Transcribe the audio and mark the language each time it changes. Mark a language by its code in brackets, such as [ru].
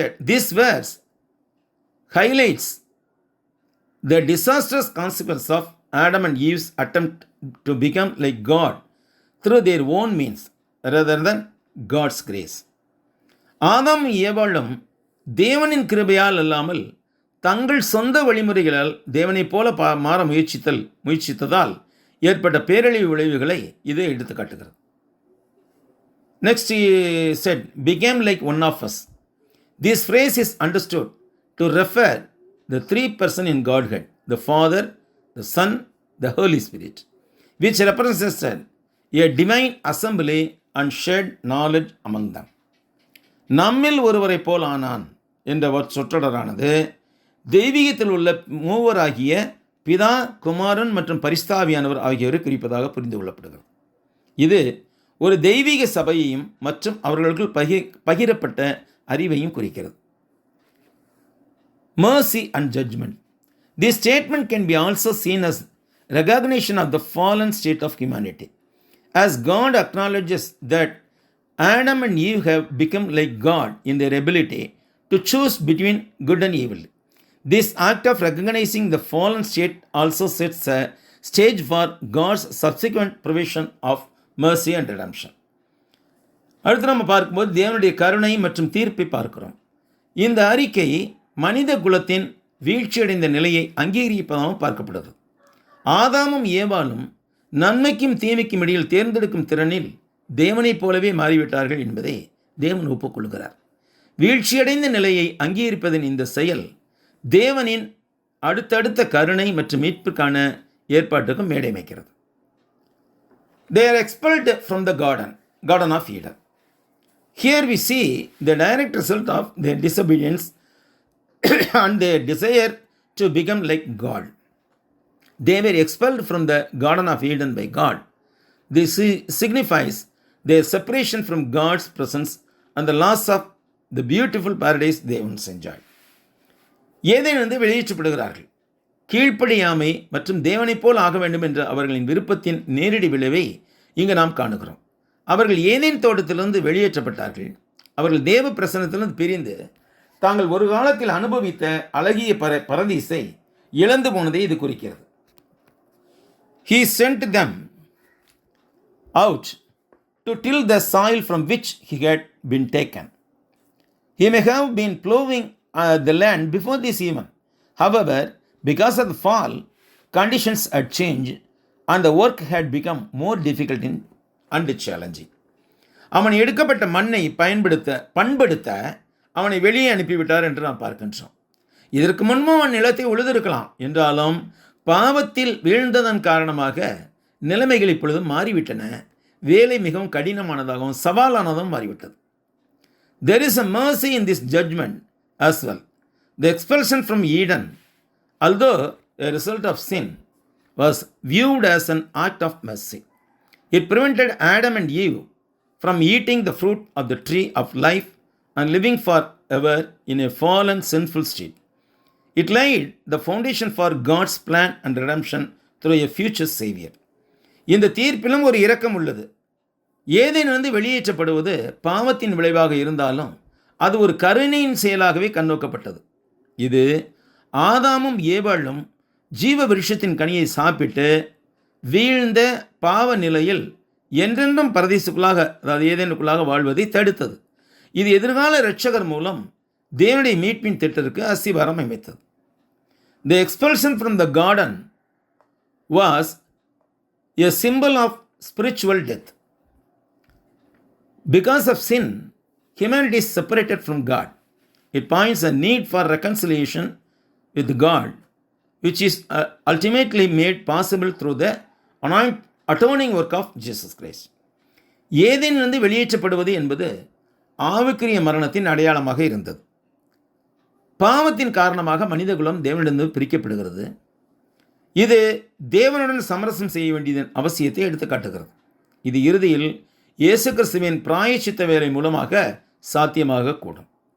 [en] This verse highlights the disastrous consequence of Adam and Eve's attempt to become like God through their own means rather than God's grace. [ta] ஆதாம் ஏவாளும் தேவனின் கிருபையால் அல்லாமல் தங்கள் சொந்த வழிமுறைகளால் தேவனைப் போல மாற முயற்சித்ததால் ஏற்பட்ட பேரழிவு விளைவுகளை இது எடுத்துக்காட்டுகிறது. [en] Next he said, became like one of us. This phrase is understood to refer the three persons in Godhead, the Father, the Son, the Holy Spirit, which represented a divine assembly and shared knowledge among them. [ta] நம்மில் ஒருவரை போல் ஆனான் என்ற சொற்றொடரானது தெய்வீகத்தில் உள்ள மூவராகிய பிதா, குமாரன் மற்றும் பரிசுத்தாவியானவர் ஆகியோரை குறிப்பதாக புரிந்து கொள்ளப்படுகிறது. இது ஒரு தெய்வீக சபையையும் மற்றும் அவர்களுக்குள் பகிரப்பட்ட அறிவையும் குறிக்கிறது. [en] Mercy and judgment. This statement can be also seen as recognition of the fallen state of humanity, as God acknowledges that Adam and Eve have become like God in their ability to choose between good and evil. This act of recognizing the fallen state also sets a stage for God's subsequent provision of mercy and redemption. [ta] அடுத்து நம்ம பார்க்கும்போது தேவனுடைய கருணை மற்றும் தீர்ப்பை பார்க்கிறோம். இந்த அறிக்கை மனித குலத்தின் வீழ்ச்சியடைந்த நிலையை அங்கீகரிப்பதாகவும் பார்க்கப்படுகிறது. ஆதாமும் ஏவாளும் நன்மைக்கும் தீமைக்கும் இடையில் தேர்ந்தெடுக்கும் திறனில் தேவனைப் போலவே மாறிவிட்டார்கள் என்பதை தேவன் ஒப்புக்கொள்கிறார். வீழ்ச்சியடைந்த நிலையை அங்கீகரிப்பதன் இந்த செயல் தேவனின் அடுத்தடுத்த கருணை மற்றும் மீட்புக்கான ஏற்பாட்டுக்கும் மேடை அமைக்கிறது. [en] They are expelled from the Garden of Eden. Here we see the direct result of their disobedience and their desire to become like God. They were expelled from the Garden of Eden by God. This signifies their separation from God's presence and the loss of the beautiful paradise they once enjoyed. [ta] ஏதேனிலிருந்து வெளியேற்றப்படுகிறார்கள். கீழ்ப்படியாமை மற்றும் தேவனைப் போல் ஆக வேண்டும் என்ற அவர்களின் விருப்பத்தின் நேரடி விளைவை இங்கு நாம் காணுகிறோம். அவர்கள் ஏதேன் தோட்டத்திலிருந்து வெளியேற்றப்பட்டார்கள். அவர்கள் தேவ பிரசன்னத்திலிருந்து பிரிந்து தாங்கள் ஒரு காலத்தில் அனுபவித்த அழகிய பரதீசை இழந்து போனதை இது குறிக்கிறது. [en] He sent them out to till the soil from which he had been taken. He may have been plowing the land before this even. However, because of the fall, conditions had changed and the work had become more difficult and challenging. [ta] அவன் எடுக்கப்பட்ட மண்ணை பண்படுத்த அவனை வெளியே அனுப்பிவிட்டார் என்று நாம் பார்க்கின்றோம். இதற்கு முன்பு அவன் நிலத்தை உழுதிருக்கலாம் என்றாலும் பாவத்தில் வீழ்ந்ததன் காரணமாக நிலைமைகள் இப்பொழுது மாறிவிட்டன. வேலை மிகவும் கடினமானதாகவும் சவாலானதும் மாறிவிட்டது. [en] There is a mercy in this judgment as well. The expulsion from Eden, although a result of sin, was viewed as an act of mercy. It prevented Adam and Eve from eating the fruit of the tree of life and living forever in a fallen, sinful state. It laid the foundation for God's plan and redemption through a future Savior. [ta] இந்த தீர்ப்பிலும் ஒரு இரக்கம் உள்ளது. ஏதேனிலிருந்து வெளியேற்றப்படுவது பாவத்தின் விளைவாக இருந்தாலும் அது ஒரு கருணையின் செயலாகவே கண்ணோக்கப்பட்டது. இது ஆதாமும் ஏவாளும் ஜீவ விருட்சத்தின் கனியை சாப்பிட்டு வீழ்ந்த பாவ நிலையில் என்றென்றும் பரதீசுக்குள்ளாக, அதாவது ஏதேனுக்குள்ளாக வாழ்வதை தடுத்தது. இது எதிர்கால இரட்சகர் மூலம் தேவனுடைய மீட்பின் திட்டத்திற்கு அஸ்திவாரம் அமைத்தது. [en] The expulsion from the garden was a symbol of spiritual death. Because of sin, humanity is separated from God. It points a need for reconciliation with God, which is ultimately made possible through the atoning work of Jesus Christ. [ta] ஏதேனிலிருந்து வெளியேற்றப்படுவது என்பது ஆவிக்குரிய மரணத்தின் அடையாளமாக இருந்தது. பாவத்தின் காரணமாக மனிதகுலம் தேவனிடமிருந்து பிரிக்கப்படுகிறது. இது தேவனுடன் சமரசம் செய்ய வேண்டியதன் அவசியத்தை எடுத்து காட்டுகிறது. இது இறுதியில் இயேசு கிறிஸ்துவின் பிராயச்சித்த வேலை மூலமாக சாத்தியமாக கூடும்.